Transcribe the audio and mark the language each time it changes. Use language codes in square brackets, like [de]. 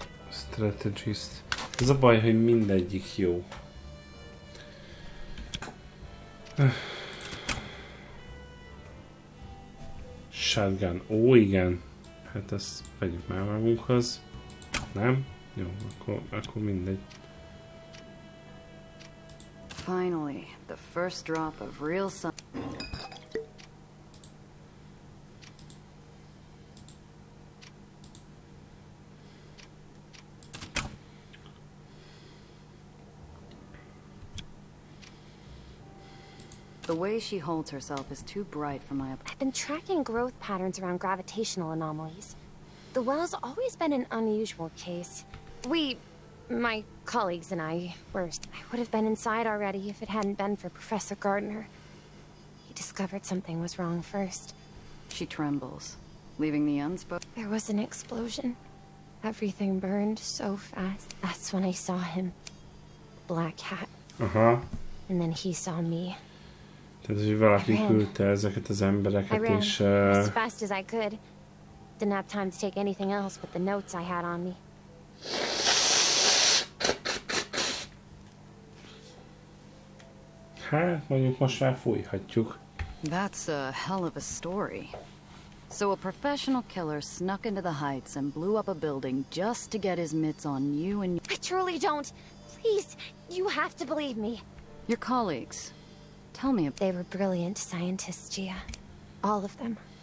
[hu] Strategist. Ez a baj, hogy mindegyik jó. Shotgun. Ó, igen. Hát ezt vegyük már magunkhoz. Nem? Jó, akkor mindegy. [en] Finally, the first drop of real sun. The way she holds herself is too bright for my... I've been tracking growth patterns around gravitational anomalies. The well's always been an unusual case. My colleagues and I would have been inside already if it hadn't been for Professor Gardner. He discovered something was wrong first. She trembles, leaving the unspoken... There was an explosion. Everything burned so fast. That's when I saw him. Black hat. Aha. And then he saw me. [hu] Tehát, hogy valaki küldte ezeket az embereket, és... [en] as fast as I could. Didn't have time to take anything else but the notes I had on me. [hu] Hát, mondjuk most már fújhatjuk. [en] That's a hell of a story. So a professional killer snuck into the Heights and blew up a building just to get his mitts on you and... I truly don't. Please, you have to believe me. Your colleagues. Tell me... They were brilliant scientists, Gia. All of them.